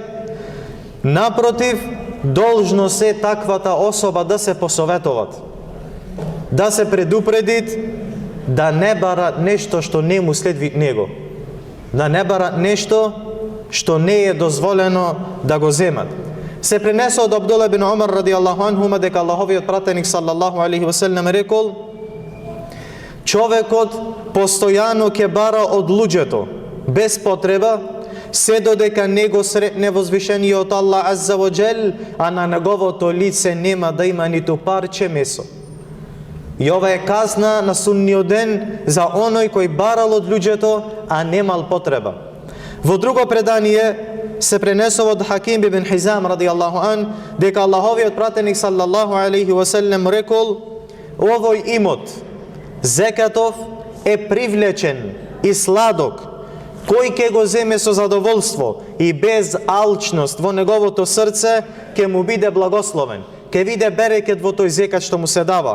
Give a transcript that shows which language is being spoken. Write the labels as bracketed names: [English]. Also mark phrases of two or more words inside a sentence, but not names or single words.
[Macedonian] Напротив, должно се таквата особа да се посоветуват, да се предупредит, да не бара нешто што не му следви него, да не бара нешто што не е дозволено да го земат. Се пренесе од Абдулла бин Умар [Arabic] رضي الله عنهما [Macedonian] дека Аллаховиот пратеник [Arabic] صلى الله عليه وسلم [Macedonian] рекол: човекот постојано ќе бара од луѓето без потреба, се додека него сретне возвишениот Аллах [Arabic] عز وجل, [Macedonian] а на неговото лице нема да има ниту парче месо. И ова е казна на судниот ден за оној кој барал од луѓето, а немал потреба. Во друго предание се пренесува од Хаким бин Хизам [Arabic] رضي الله عن [Macedonian] дека Аллаховиот пратеник [Arabic] صلى الله عليه وسلم [Macedonian] рекол: овој имот, зекатов, е привлечен и сладок, кој ќе го земе со задоволство и без алчност во неговото срце, ќе му биде благословен, ќе виде берекет во тој зекат што му се дава.